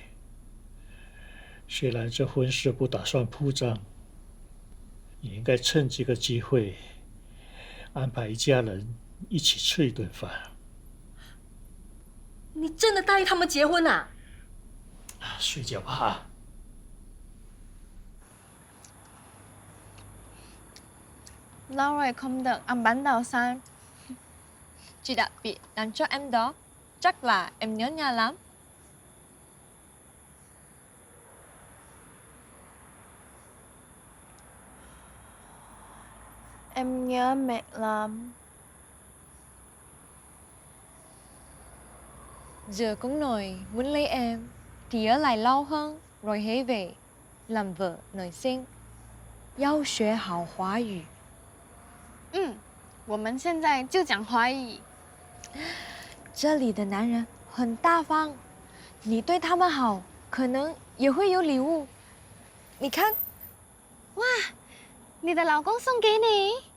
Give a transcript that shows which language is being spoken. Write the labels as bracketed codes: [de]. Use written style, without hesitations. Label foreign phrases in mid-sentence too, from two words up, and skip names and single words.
[zh] 虽然这婚事不打算铺张，也应该趁这个机会安排一家人一起吃一顿饭。你真的答应他们结婚啊？睡觉吧。 [vi] Lâu rồi không được ăn bánh đào xanh. Chị đặc biệt làm cho em đó. Chắc là em nhớ nhà lắm. Em nhớ mẹ lắm. Giờ con nội muốn lấy em thì ở lại lâu hơn rồi hãy về làm vợ nội sinh. [zh] 要学好华语。我们现在就讲华语。这里的男人很大方，你对他们好，可能也会有礼物。你看，哇，你的老公送给你。